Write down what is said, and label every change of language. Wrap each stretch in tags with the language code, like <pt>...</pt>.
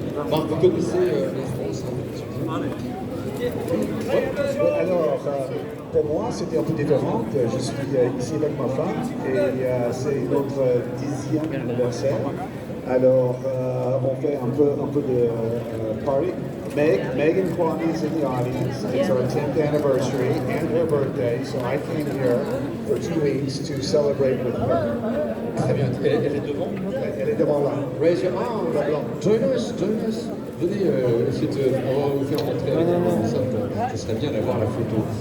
<fr>Marc, vous connaissez la France Alors, pour moi, c'était un peu différent. Je suis ici avec ma femme et c'est notre 10e anniversaire. Alors, on fait un peu de party.</fr> <en>Megan Kwame is in the audience. It's our 10th anniversary and her birthday, so I came here for 2 weeks to celebrate with her.</en> <fr>Très bien, elle est devant. Elle est devant là.</fr> <en>Raise your arm, join us.</en> <fr>Venez, on va vous faire rentrer avec nous. Ce serait bien d'avoir la photo.</fr>